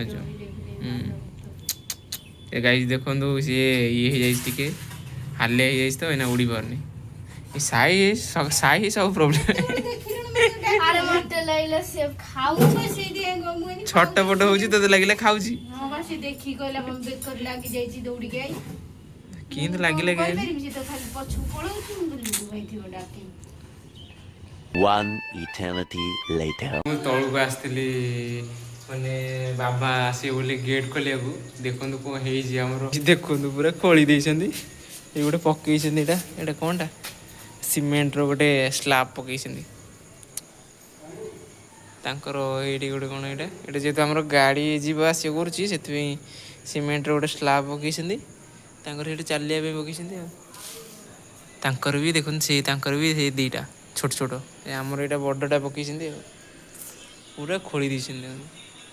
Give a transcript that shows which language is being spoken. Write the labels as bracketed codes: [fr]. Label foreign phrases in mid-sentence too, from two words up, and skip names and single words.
[or] ଏ ଗାଈ ଦେଖନ୍ତୁ ସିଏ ଇଏ ହେଇଯାଇଛି ଟିକେ ହାଲିଆ ହେଇଯାଇଛି ତ ଏଇନା ଉଡ଼ି ପାରୁନି ସାଇ ସବୁ ପ୍ରୋବ୍ଲେମ୍ ଛଟପଟ ହଉଛି ତତେ ଲାଗିଲା ଖାଉଛି କେମିତି ଲାଗିଲା [en] One eternity later. [or] ମୁଁ ତଳକୁ ଆସିଥିଲି ମାନେ ବାବା ଆସିବେ ବୋଲି ଗେଟ୍ ଖୋଲିବାକୁ ଦେଖନ୍ତୁ କ'ଣ ହେଇଛି ଆମର ଦେଖନ୍ତୁ ପୁରା ଖୋଳି ଦେଇଛନ୍ତି ଏଇ ଗୋଟେ ପକେଇଛନ୍ତି ଏଇଟା କ'ଣଟା ସିମେଣ୍ଟର ଗୋଟେ ସ୍ଲାବ୍ ପକେଇଛନ୍ତି ତାଙ୍କର ଏଇଠି ଗୋଟେ କ'ଣ ଏଇଟା ଯେହେତୁ ଆମର ଗାଡ଼ି ଯିବା ଆସିବା କରୁଛି ସେଥିପାଇଁ ସିମେଣ୍ଟର ଗୋଟେ ସ୍ଲାବ୍ ପକେଇଛନ୍ତି ତାଙ୍କର ସେଇଠି ଚାଲିବା ପାଇଁ ପକେଇଛନ୍ତି ଆଉ ତାଙ୍କର ବି ଦେଖନ୍ତୁ ତାଙ୍କର ବି ସେଇ ଦୁଇଟା ଛୋଟ ଆମର ଏଇଟା ବଡ଼ଟା ପକେଇଛନ୍ତି ଆଉ ପୁରା ଖୋଳି ଦେଇଛନ୍ତି